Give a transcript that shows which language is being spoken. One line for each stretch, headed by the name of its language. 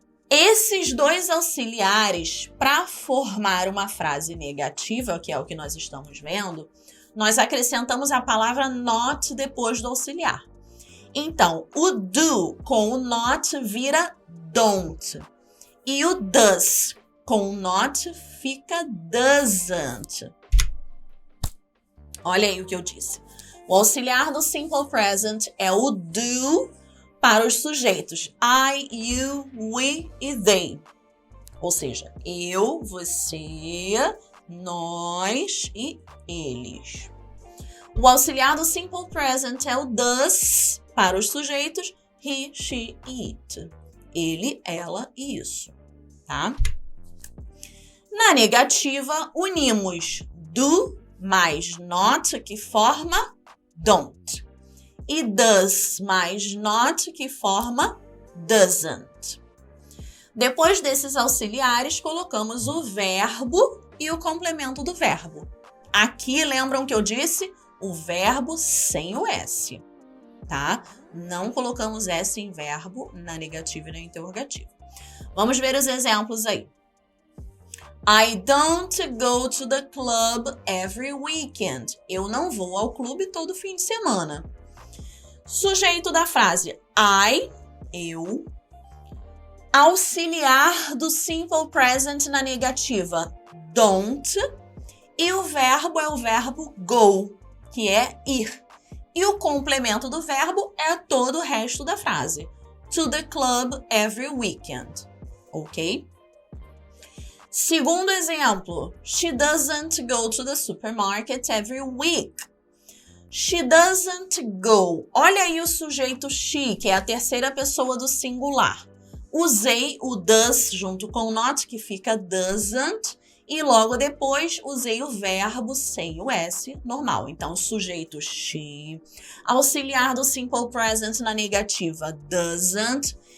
Portuguese: Esses dois auxiliares, para formar uma frase negativa, que é o que nós estamos vendo, nós acrescentamos a palavra not depois do auxiliar. Então, o do com o not vira don't. E o does com o not fica doesn't. Olha aí o que eu disse. O auxiliar do simple present é o do para os sujeitos I, you, we e they. Ou seja, eu, você, nós e eles. O auxiliar do simple present é o does para os sujeitos he, she e it. Ele, ela e isso, tá? Na negativa, unimos do mais not, que forma don't. E does mais not, que forma doesn't. Depois desses auxiliares, colocamos o verbo e o complemento do verbo. Aqui, lembram que eu disse? O verbo sem o S, tá? Não colocamos S em verbo na negativa e na interrogativa. Vamos ver os exemplos aí.
English: I don't go to the club every weekend.
Portuguese: Eu não vou ao clube todo fim de semana. Sujeito da frase I, eu. Auxiliar do simple present na negativa, don't. E o verbo é o verbo go, que é ir. E o complemento do verbo é todo o resto da frase.
English: To the club every weekend. Ok?
Portuguese: Segundo exemplo,
English: she doesn't go to the supermarket every week. She doesn't go.
Portuguese: Olha aí o sujeito she, que é a terceira pessoa do singular. Usei o does junto com o not, que fica doesn't. E logo depois usei o verbo sem o S normal. Então, sujeito she, auxiliar do simple present na negativa doesn't.